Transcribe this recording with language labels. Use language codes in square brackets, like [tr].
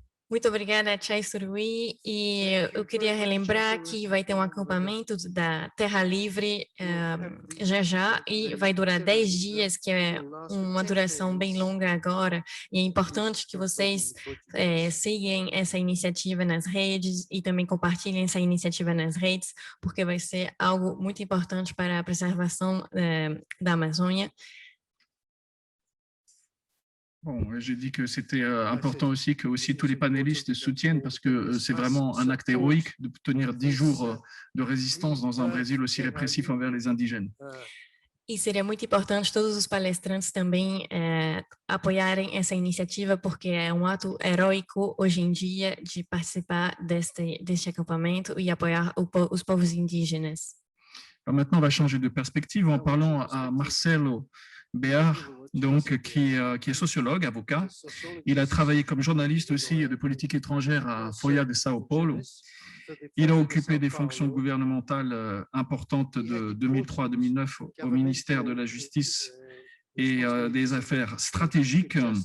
[pt] Muito obrigada, Chai Soloui, e eu queria relembrar que vai ter um acampamento da Terra Livre já, e vai durar 10 dias, que é uma duração bem longa agora, e é importante que vocês sigam essa iniciativa nas redes e também compartilhem essa iniciativa nas redes, porque vai ser algo muito importante para a preservação da Amazônia. [fr] Bon, j'ai dit que c'était important aussi que tous les panélistes soutiennent, parce que c'est vraiment un acte héroïque de tenir 10 jours de résistance dans un Brésil aussi répressif envers les indigènes. [pt] E seria muito importante todos os palestrantes também apoiarem essa iniciativa, porque é um ato heróico hoje em dia de participar deste acampamento e apoiar os povos indígenas. [fr] Alors maintenant, on va changer de perspective en parlant à Marcelo Béard, donc, qui est sociologue, avocat. Il a travaillé comme journaliste aussi de politique étrangère à Folha de Sao Paulo. Il a occupé des fonctions gouvernementales importantes de 2003 à 2009 au ministère de la Justice et des Affaires stratégiques.